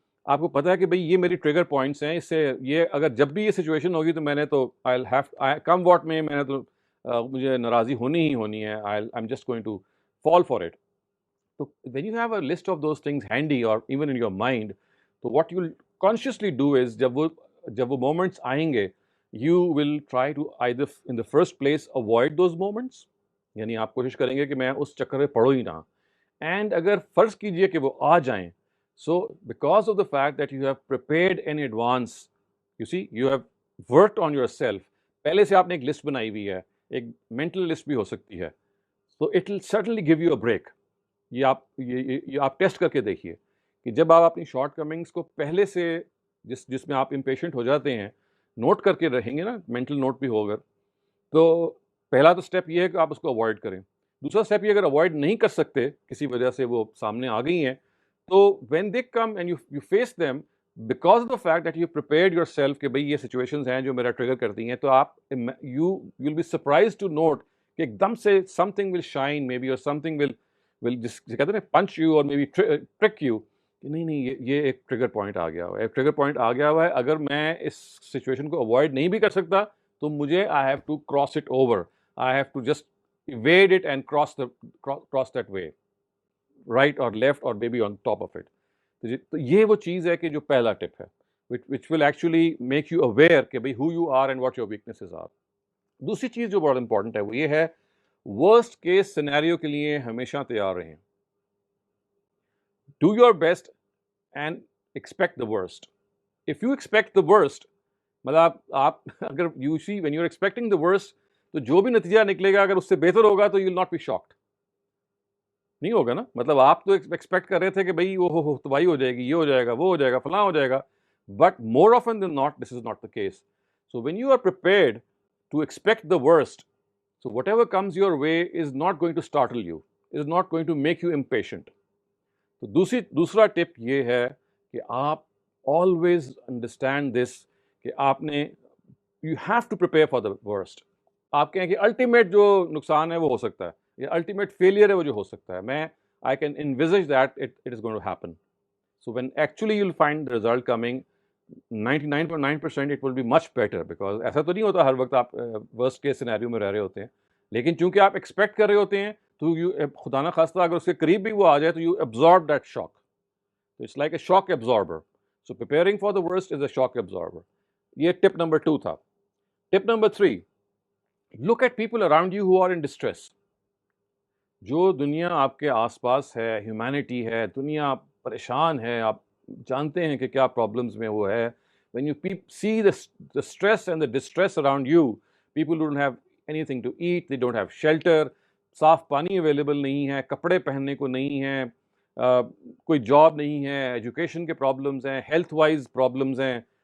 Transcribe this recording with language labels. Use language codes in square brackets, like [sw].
[ur] آپ کو پتا ہے کہ بھئی یہ میری ٹریگر پوائنٹس ہیں, اس سے یہ اگر جب بھی یہ سچویشن ہوگی تو میں نے تو کم واٹ میں نے تو مجھے ناراضی ہونی ہی ہونی ہے, [en] I'm just going to fall for it. So when you have a list of those things handy or even in your mind, so what you'll consciously do is [ur] جب وہ [en] moments آئیں گے, you will try to either in the first place avoid those moments, [ur] یعنی آپ کوشش کریں گے کہ میں اس چکر میں پڑھوں ہی نہ. اینڈ اگر فرض کیجئے کہ وہ آ جائیں, [en] so because of the fact that you have prepared in advance, you see, you have worked on yourself, [ur] پہلے سے آپ نے ایک لسٹ بنائی ہوئی ہے, ایک مینٹل لسٹ بھی ہو سکتی ہے, [en] so it will certainly give you a break. [ur] یہ آپ ٹیسٹ کر کے دیکھیے کہ جب آپ اپنی شارٹ کمنگس کو پہلے سے جس میں آپ امپیشنٹ ہو جاتے ہیں نوٹ کر کے رہیں گے نا, مینٹل نوٹ بھی ہوگا, تو پہلا تو اسٹیپ یہ ہے کہ آپ اس کو اوائڈ کریں. دوسرا اسٹیپ یہ, اگر اوائڈ نہیں کر سکتے کسی وجہ سے وہ سامنے آ گئی ہیں, تو [en] when they come and you face them, because of the fact that you prepared yourself [ur] کہ بھئی یہ سچویشنز ہیں جو میرا ٹریگر کرتی ہیں, تو آپ [en] you'll be surprised to note [ur] کہ ایک دم سے [en] something will shine maybe, or something will [ur] جس کہتے ہیں نا [en] punch you or maybe trick you [ur] کہ نہیں یہ ایک ٹریگر پوائنٹ آ گیا ہوا ہے, ایک ٹریگر پوائنٹ آ گیا ہوا ہے. اگر میں اس سچویشن کو اوائڈ نہیں بھی کر سکتا تو مجھے [en] I have to cross it over, I have to just evade it and cross that way, right or left or maybe on top of it. [ur] تو یہ وہ چیز ہے کہ جو پہلا ٹپ ہے, [en] which will actually make you aware [ur] کہ بھئی [en] who you are and what your weaknesses are. [ur] دوسری چیز جو بہت امپورٹنٹ ہے وہ یہ ہے, ورسٹ کیس سینیریو کے لیے ہمیشہ تیار رہیں. [en] Do your best and expect the worst. If you expect the worst, [ur] مطلب آپ اگر [en] you see when you're expecting the worst, [ur] تو جو بھی نتیجہ نکلے گا اگر اس سے بہتر ہوگا تو [en] you'll not be shocked. [ur] نہیں ہوگا نا, مطلب آپ تو ایکسپیکٹ کر رہے تھے کہ بھئی وہ تباہی ہو جائے گی, یہ ہو جائے گا, وہ ہو جائے گا, فلاں ہو جائے گا, [en] But more often than not this is not the case. So when you are prepared to expect the worst, so whatever comes your way is not going to startle you, is not going to make you impatient. [ur] تو دوسرا ٹپ یہ ہے کہ آپ [en] always understand this [ur] کہ آپ نے [en] You have to prepare for the worst. [ur] آپ کہیں کہ الٹیمیٹ جو نقصان ہے وہ ہو سکتا ہے, یا الٹیمیٹ فیلئر ہے وہ جو ہو سکتا ہے, میں [en] I can envisage that it is going to happen. So when actually you'll find the result coming, 99.9% it will be much better, because [ur] ایسا تو نہیں ہوتا ہر وقت آپ worst case scenario میں رہ رہے ہوتے ہیں. لیکن چونکہ آپ ایکسپیکٹ کر رہے ہوتے ہیں تو یو خدا نہ خواستہ اگر اس کے قریب بھی وہ آ جائے تو you [en] absorb that shock. So it's like a shock absorber. So preparing for the worst is a shock absorber. [ur] یہ ٹپ نمبر 2 تھا. [en] Tip number 3, look at people around you who are in distress. [ur] جو دنیا آپ کے آس پاس ہے, ہیومینٹی ہے, دنیا پریشان ہے, آپ جانتے ہیں کہ کیا پرابلمس میں وہ ہے. [en] when you see the stress and the distress around you, people don't have anything to eat, they don't have shelter, [ur] صاف پانی اویلیبل نہیں ہے, کپڑے پہننے کو نہیں ہیں, کوئی جاب نہیں ہے, ایجوکیشن کے پرابلمس ہیں, ہیلتھ وائز پرابلمس ہیں.